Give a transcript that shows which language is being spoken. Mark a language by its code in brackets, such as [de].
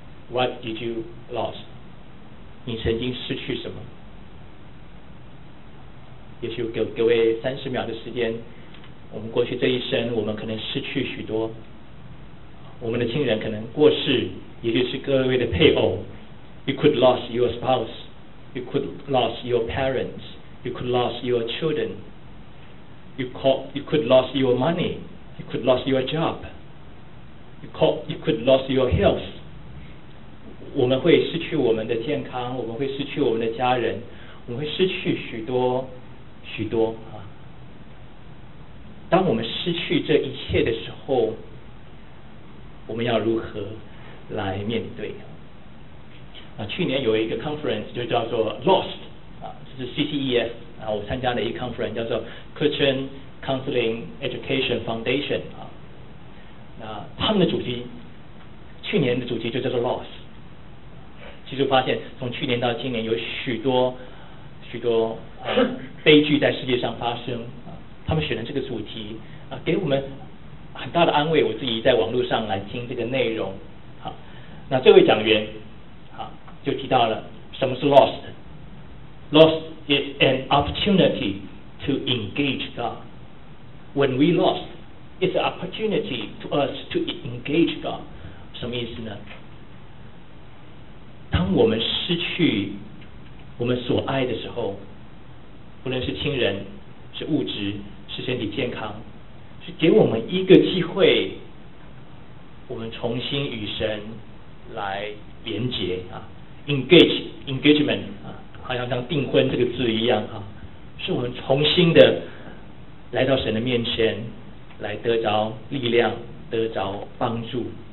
[en] What did you lose？ [zh] 你曾经失去什么？也许给各位30秒的时间，我们过去这一生，我们可能失去许多，我们的亲人可能过世，也就是各位的配偶。 [en] You could lose your spouse, you could lose your parents, you could lose your children, you could lose your money, you could lose your job, you could lose your health. [zh] 我们会失去我们的健康，我们会失去我们的家人，我们会失去许多许多，啊，当我们失去这一切的时候，我们要如何来面对？啊，去年有一个 conference 就叫做 Lost，啊，这是 CCEF，啊，我参加的一个 conference 叫做 Christian Counseling Education Foundation，啊，那他们的主题，去年的主题就叫做 Lost。其实发现从去年到今年有许多许多，悲剧在世界上发生，他们选了这个主题，给我们很大的安慰。我自己在网络上来听这个内容，好，那这位讲员，好，就提到了什么是 lost。 [en] Lost is an opportunity to engage God. When we lost, it's an opportunity to us to engage God. [zh] 什么意思呢？当我们失去我们所爱的时候，不论是亲人，是物质，是身体健康，是给我们一个机会，我们重新与神来连结啊 ，engagement 啊，好像像订婚这个字一样啊，是我们重新的来到神的面前，来得着力量，得着帮助。